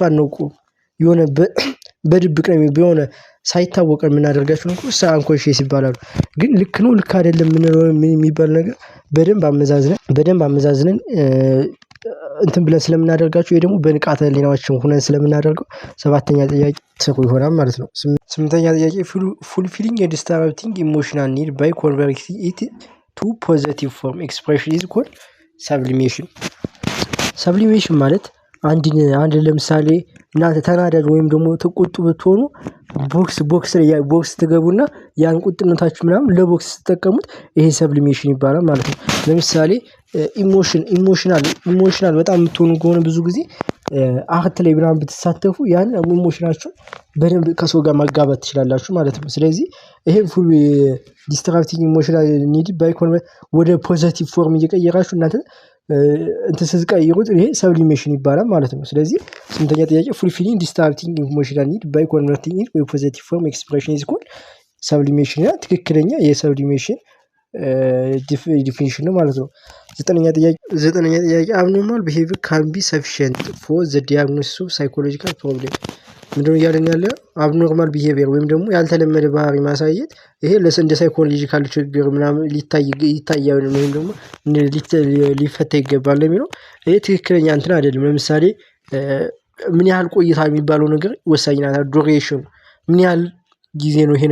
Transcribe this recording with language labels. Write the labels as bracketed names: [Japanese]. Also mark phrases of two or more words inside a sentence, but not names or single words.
[Amharic] አናውቀውም የሆነ በድብቅ ነው የሆነ ሳይታወቀን የምናደርጋቸው ነው አንኮንሺየስ ይባላሉ። ግን ልክ ነው ልክ አይደለም ምን የሚባል ነገር በደንብ አመዛዝነን እንትን ብለን ስለምናደርጋቸው ወይ ደግሞ በንቃተ ህሊናችን ሆነን ስለምናደርገው ሰባተኛ ጥያቄ ትክክል ይሆናል ማለት ነው። ስምንተኛ ጥያቄ [English] fulfilling a disturbing emotional need by converting it to positive form expression is called sublimation። [Amharic] sublimation ማለት አንድ ለምሳሌ እናንተ ተናደዱ ወይም ደግሞ ተቆጡ ብትሆኑ ቦክስ ትገቡና ያን ቁጥነታችሁ ምናምን ለቦክስ ስትጠቀሙት ይሄ ሰብሊሜሽን ይባላል ማለት ነው። ለምሳሌ ኢሞሽናል በጣም የምትሆኑ ከሆነ ብዙ ጊዜ አክት ላይ ምናምን ብትሳተፉ ያን ኢሞሽናችሁን በደንብ ከሰው ጋር ማጋባት ትችላላችሁ ማለት ነው። ስለዚህ ይሄ [English] full distracting emotional need by [Amharic] ወደ [English] positive form [Amharic] እየቀየራችሁ እናንተ እንትን ስትቀይሩት ይሄ ሰብሊሜሽን ይባላል ማለት ነው። ስለዚህ ስምንተኛ ጥያቄ [English] fulfilling distracting emotional need by converting it to a positive form expression is called sublimation። [Amharic] ትክክለኛ የሰብሊሜሽን ዲፊኒሽን ነው ማለት ነው። ዘጠነኛ ጥያቄ abnormal [English] behavior can be sufficient for the diagnosis of psychological problem። [Amharic] ምንድነው እያለን ያለ [English] abnormal behavior [Amharic] ወይም ደግሞ ያልተለመደ ባህሪ ማሳየት ይሄ እንደ ሳይኮሎጂካል ችግር ምናምን ይታያል ወይም ደግሞ ሊፈታ ይገባል የሚለው ይሄ ትክክለኛ እንትን አይደለም። ለምሳሌ ምን ያህል ቆይታ የሚባለው ነገር ወሳኝ ናት። ዱሬሽን ምን ያህል ጊዜ ነው ይሄ